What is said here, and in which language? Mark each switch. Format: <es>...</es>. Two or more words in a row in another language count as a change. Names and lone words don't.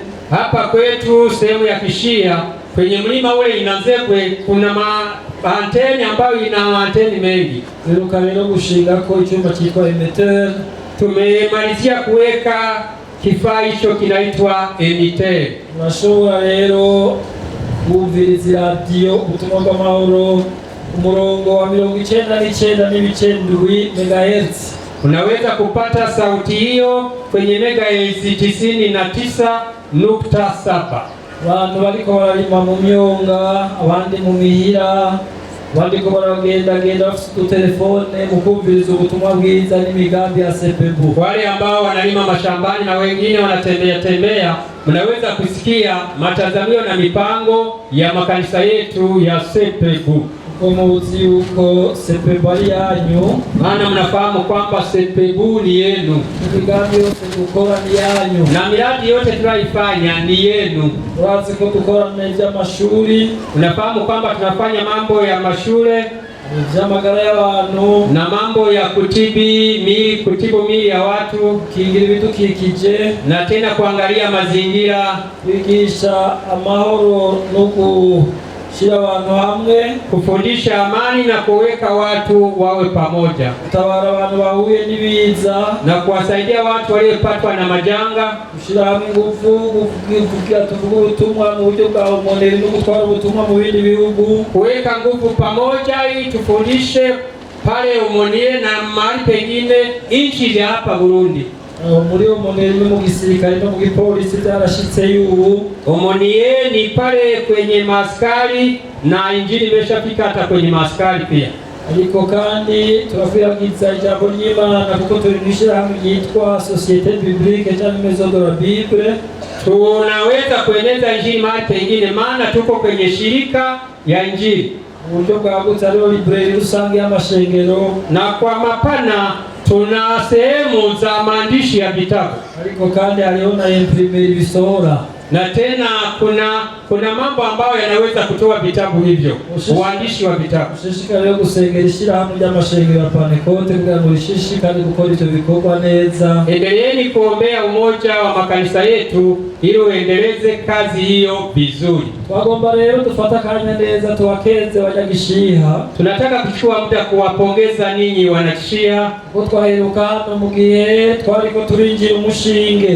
<sw>Hapa kwetu sehemu ya Kishiha kwenye mlima ule Inanzegwe kuna anteni ambayo ina anteni mengi.</sw> <rn>Rero gushinga ko icyuma cyitwa emitter.</rn> <sw>Tumemalizia kuweka kifaa hicho kinaitwa emitter.</sw> <rn>Unashobora rero kumviriza radio Ubutumwa bw'Amahoro umurongo wa 99.7 MHz.</rn> <sw>Unaweza kupata sauti hiyo kwenye megahertz 99.7.</sw> <rn>Abantu bariko bararima mu myonga, abandi mu mihira, abandi ko baragenda bafite telefone mu kumviriza ubutumwa bwiza n'imigambi ya Sepebu.</rn> <sw>Wale ambao wanalima mashambani na wengine wanatembea, mnaweza kusikia matazamio na mipango ya makanisa yetu ya Sepebu.</sw> <rn>Umuzi yuko Sepebu ari yanyu,</rn> <sw>maana mnafahamu kwamba Sepebu ni yenu.</sw> <rn>Imigambi yose dukora ni yanyu,</rn> <sw>na miradi yote tunaifanya ni yenu.</sw> <rn>Urazi ko dukora neza mashuri,</rn> <sw>unafahamu kwamba tunafanya mambo ya mashule,</sw> <rn>amagara y'abantu</rn> <sw>na mambo ya kutibu miili ya watu,</sw> <rn>kingira ibidukikije,</rn> <sw>na tena kuangalia mazingira,</sw> <rn>kwigisha amahoro no shira abantu hamwe,</rn> <sw>kufundisha amani na kuweka watu wawe pamoja,</sw> <rn>kutabara abantu bahuye n'ibiza</rn> <sw>na kuwasaidia watu waliopatwa na majanga,</sw> <rn>kushira hamwe ingufu kuvugira tuvuga ubutumwa mu buryo bwa umoneri no gutwara ubutumwa mu bindi bihugu,</rn> <sw>kuweka nguvu pamoja ili tufundishe pale Umonie na mahali pengine nchi za hapa Burundi.</sw> <rn>Muri Umonie ni mu gisirikare no mu gipolisi byarashitse yubu.</rn> <sw>Umonie ni pale kwenye maaskari na injili imeshafika hata kwenye maaskari pia.</sw> <rn>Ariko kandi turakwiragiza ijambo ry'Imana kuko turinishira hamwe yitwa Société Biblique cyangwa Maison de la Bible.</rn> <sw>Tunaweza kueneza injili mahali pengine maana tuko kwenye shirika ya injili.</sw> <rn>Uburyo bwagutse ariho librairie rusange y'amashengero,</rn> <sw>na kwa mapana tuna sehemu za maandishi ya vitabu.</sw> <rn>Ariko kandi hariho na imprimerie bisohora,</rn> <sw>na tena kuna mambo ambayo yanaweza kutoa vitabu hivyo, uandishi wa vitabu.</sw> <rn>Ushishikariye gusengera ishyirahamwe ry'amashengero ya Pentecote kugira ngo rishishikare gukora ivyo bikorwa neza.</rn> <sw>Endeleeni kuombea umoja wa makanisa yetu ili uendeleze kazi hiyo vizuri.</sw> <rn>Twagomba rero dufata kanya neza tuwakeze Wanyagishiha.</rn> <sw>Tunataka kuchukua muda kuwapongeza ninyi Wanagishiha</sw> <rn>kuko twaheruka hano mu gihe twariko turinjira umushinge.</rn>